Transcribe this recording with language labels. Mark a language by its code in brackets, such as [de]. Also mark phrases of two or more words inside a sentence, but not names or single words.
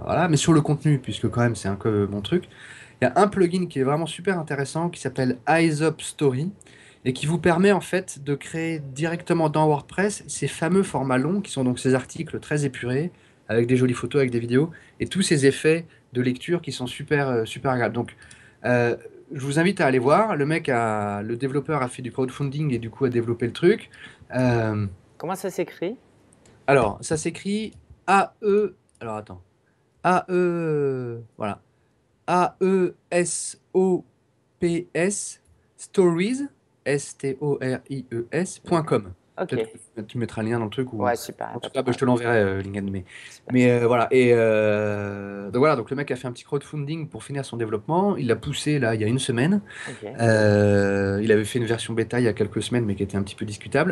[fr] Voilà, mais sur le contenu, puisque quand même c'est un peu mon truc. Il y a un plugin qui est vraiment super intéressant qui s'appelle Eyes Up Story et qui vous permet en fait de créer directement dans WordPress ces fameux formats longs qui sont donc ces articles très épurés avec des jolies photos, avec des vidéos et tous ces effets de lecture qui sont super, super agréables. Donc, euh, je vous invite à aller voir. Le développeur a fait du crowdfunding et du coup a développé le truc. Euh, Comment ça s'écrit? alors, ça s'écrit A-E. Alors, attends. A-E. Voilà. A-E-S-O-P-S Stories, S-T-O-R-I-E-S.com. Peut-être Ok. que tu mettras le lien dans le truc ou Ouais, super, y a en pas tout de cas bah, je problème. te l'enverrai, LinkedIn. Mais, Super. mais voilà. Et donc voilà, donc le mec a fait un petit crowdfunding pour finir son développement. Il l'a poussé là il y a une semaine. Ok. Il avait fait une version bêta il y a quelques semaines, mais qui était un petit peu discutable.